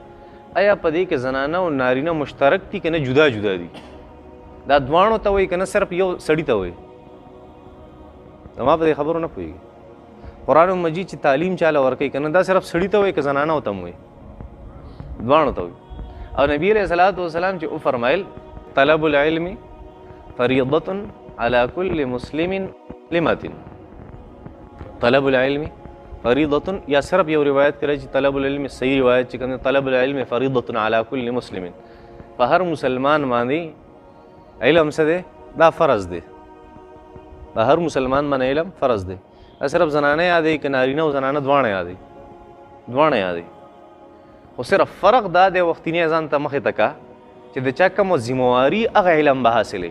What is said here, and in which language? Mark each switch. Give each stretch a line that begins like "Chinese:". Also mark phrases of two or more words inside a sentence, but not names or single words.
Pashto: آیا په دې کې زنانه او نارینه مشترک دي که نه جدا جدا دي؟ دا دواړو ته وایي که نه صرف یو سړي ته وایي؟ زما په دې خبرو نه پوهېږي. قرآن مجید چې تعلیم چاله ورکوي که نه دا صرف سړي ته وایي که زنانه ته هم وایي؟ دواړو ته وایي. او نبی
Arabic: علیہ الصلوۃ والسلام
Pashto: چې وفرمایل
Arabic: طلب العلم فریضة على كل مسلم مسلمة. طلب العلم فریضة
Pashto: یا صرف یو روایت کړی چې
Arabic: طلب العلم
Pashto: صحیح روایت چې
Arabic: کوم طلب العلم فریضة على كل مسلم
Pashto: په هر مسلمان باندې علم څه دی؟ دا فرض دی. په هر مسلمان باندې علم فرض دی. صرف زنانه یادې که نارینه او زنانه دواړه یادې دواړه یادې. خو صرف فرق دا دی وختینی ځان ته مخې ته کا چې د چا کومه ذمواري هغه علم به حاصلې.